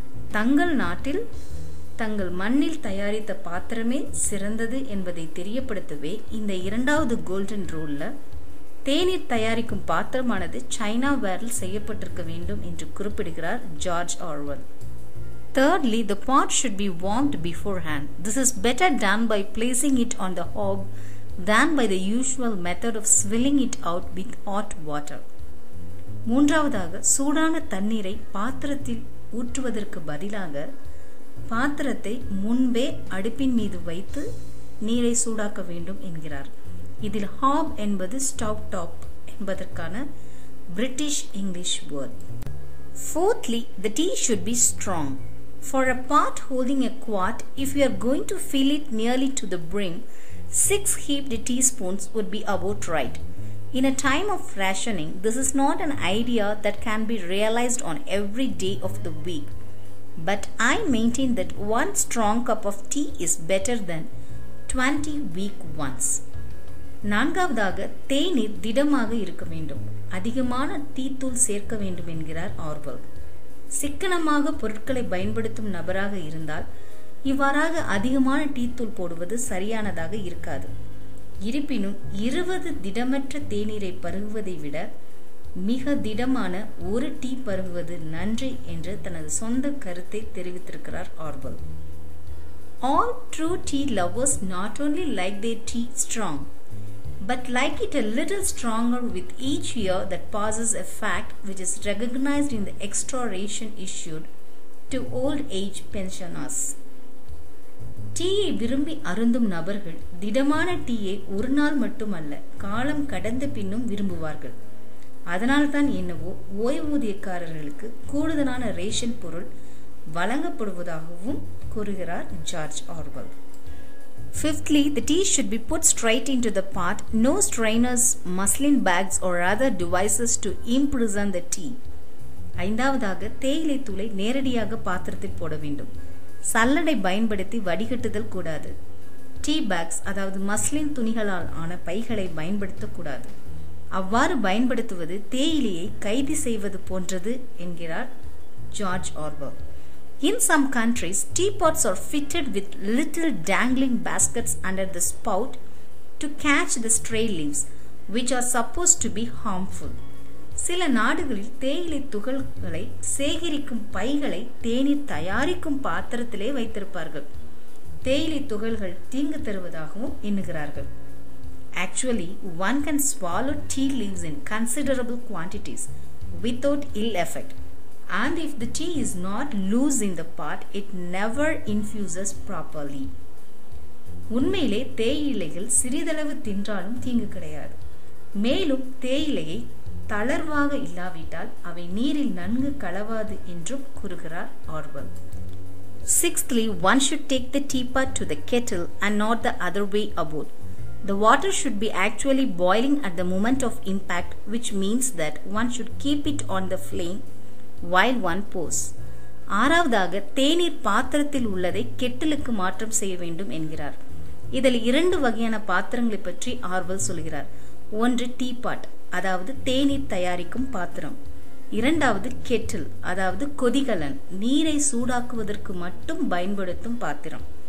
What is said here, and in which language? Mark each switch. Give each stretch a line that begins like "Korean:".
Tamil: தங்கள் நாட்டில் தங்கள் மண்ணில் தயாரித்த பாத்திரமே சிறந்தது என்பதை தெரியப்படுத்தவே இந்த இரண்டாவது கோல்டன் ரூல்ல தேநீர் தயாரிக்கும் பாத்திரமானது சைனா வேரில் செய்யப்பட்டிருக்க வேண்டும் என்று குறிப்பிடுகிறார் George Orwell.
English: Thirdly, the pot should be warmed beforehand. This is better done by placing it on the hob than by the usual method of swilling it out with hot water.
Tamil: மூன்றாவதாக சூடான தண்ணீரை பாத்திரத்தில் ஊற்றுவதற்கு பதிலாக பாத்திரத்தை முன்பே அடுப்பின் மீது வைத்து நீரை சூடாக்க வேண்டும் என்கிறார். இதில் ஹாப் என்பது ஸ்டவ் டாப் என்பதற்கான
English: British English word. Fourthly, the tea should be strong. For a pot holding a quart, if you are going to fill it nearly to the brim, 6 heaped teaspoons would be about right. In a time of rationing, this is not an idea that can be realized on every day of the week. But I maintain that 1 strong cup of tea is better than 20 weak ones.
Tamil: நான்காவதாக தேநீர் திடமாக இருக்க வேண்டும். அதிகமான டீத்தூள் சேர்க்க வேண்டும் என்கிறார் ஆர்வல். சிக்கனமாக பொருட்களை பயன்படுத்தும் நபராக இருந்தால் இவ்வாறாக அதிகமான டீத்தூள் போடுவது சரியானதாக இருக்காது. இருப்பினும் 20 திடமற்ற தேநீரை பருகுவதை விட மிக திடமான ஒரு டீ பருகுவது நன்று என்று தனது சொந்த கருத்தை தெரிவித்திருக்கிறார் Orwell.
English: All true tea lovers not only like their tea strong, but like it a little stronger with each year that passes, a fact which is recognized in the extra ration issued to old age pensioners.
Tamil: டீயை விரும்பி அருந்தும் நபர்கள் திடமான டீயை ஒரு நாள் மட்டுமல்ல காலம் கடந்த பின்னும் விரும்புவார்கள். அதனால்தான் என்னவோ ஓய்வூதியக்காரர்களுக்கு கூடுதலான ரேஷன் பொருள் வழங்கப்படுவதாகவும் கூறுகிறார் George Orwell.
English: Fifthly, the tea should be put straight into the pot, no strainers, muslin bags or other devices to imprison the tea.
Tamil: ஐந்தாவதாக தேயிலை தூளை நேரடியாக பாத்திரத்தில் போட வேண்டும். சல்லடை பயன்படுத்தி வடிகட்டுதல் கூடாது. டீ பேக்ஸ் அதாவது மஸ்லின் துணிகளால் ஆன பைகளை பயன்படுத்தக்கூடாது. அவ்வாறு பயன்படுத்துவது தேயிலையை கைது செய்வது போன்றது என்கிறார் George Orwell.
English: In some countries, teapots are fitted with little dangling baskets under the spout to catch the stray leaves, which are supposed to be harmful.
Tamil: சில நாடுகளில் தேயிலை துகள்களை சேகரிக்கும் பைகளை தேநீர் தயாரிக்கும் பாத்திரத்திலே வைத்திருப்பார்கள். தேயிலை துகள்கள் தீங்கு தருவதாகவும் எண்ணுகிறார்கள்.
English: Actually, one can swallow tea leaves in considerable quantities without ill effect. And if the tea is not loose in the pot, it never infuses properly.
Tamil: உண்மையிலே தேயிலைகள் சிறிதளவு தின்றாலும் தீங்கு கிடையாது. மேலும் தேயிலையை தளர்வாக இல்லாவிட்டால் அவை நீரில் நன்கு கலவாது என்றும் கூறுகிறார் Orwell.
English: Sixthly, one should take the teapot to the kettle and not the other way about. The water should be actually boiling at the moment of impact, which means that one should keep it on the flame while one pours.
Tamil: ஆறாவதாக தேநீர் பாத்திரத்தில் உள்ளதை கெட்டிலுக்கு மாற்றம் செய்ய வேண்டும் என்கிறார். இதில் 2 வகையான பாத்திரங்களை பற்றி ஆர்வல் சொல்கிறார். ஒன்று டீபாட் அதாவது தேநீர் தயாரிக்கும் பாத்திரம். இரண்டாவது கெட்டில் அதாவது கொதிகலன் நீரை சூடாக்குவதற்கு மட்டும் பயன்படுத்தும் பாத்திரம்.